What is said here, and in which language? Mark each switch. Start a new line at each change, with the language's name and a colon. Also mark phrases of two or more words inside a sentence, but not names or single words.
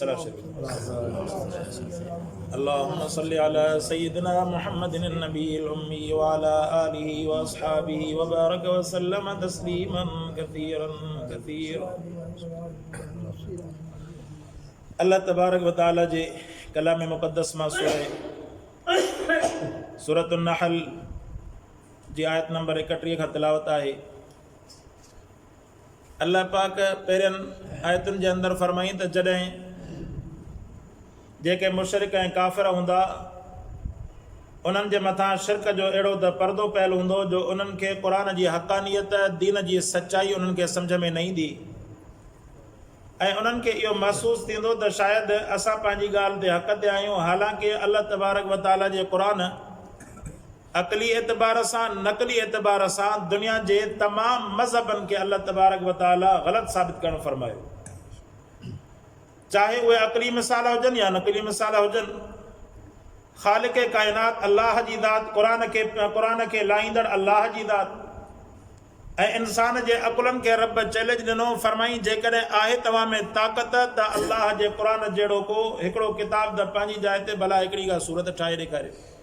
Arabic: اللهم صل على سيدنا محمد النبي الأمي وعلى آله وأصحابه وبارك وسلم تسليما كثيرا كثيرا.
Sindhi: अल्लाह
Arabic: تبارك وتعالى
Sindhi: जे कलाम मुक़द्दस मां सूरत नहल जी आयत नंबर 31 खां तिलावत आहे। अल्लाह पाक पहिरियनि आयतुनि जे अंदरि फरमाई त जॾहिं जेके मुशरिक ऐं काफ़िर हूंदा उन्हनि जे मथां शिरक जो अहिड़ो त पर्दो पयल हूंदो जो उन्हनि खे क़ुरान जी हक़ानियत दीन जी सचाई उन्हनि खे सम्झ में न ईंदी ऐं उन्हनि खे इहो महसूसु थींदो त शायदि असां पंहिंजी ॻाल्हि ते हक़ ते आहियूं, हालांकि अल्लाह
Arabic: تبارك وتعالى
Sindhi: जे क़ुरान अक़ली एतबार सां नक़ली एतबार सां दुनिया जे तमामु मज़हबनि खे अल्लाह
Arabic: تبارك وتعالى
Sindhi: ग़लति साबित करणु फरमायो, चाहे उहे अक़ली मिसाल हुजनि या नक़ली मिसाल हुजनि। ख़ालिक़ काइनात अल्लाह जी ज़ात, क़ुरान खे लाहींदड़ अल्लाह जी ज़ात ऐं इंसान जे अकुलनि खे रब चैलेंज ॾिनो, फरमाई जेकॾहिं आहे तव्हां में ताक़त त अल्लाह जे क़ुरान जहिड़ो को हिकिड़ो किताब त पंहिंजी जाइ ते भला हिकिड़ी का सूरत ठाहे ॾेखारियो।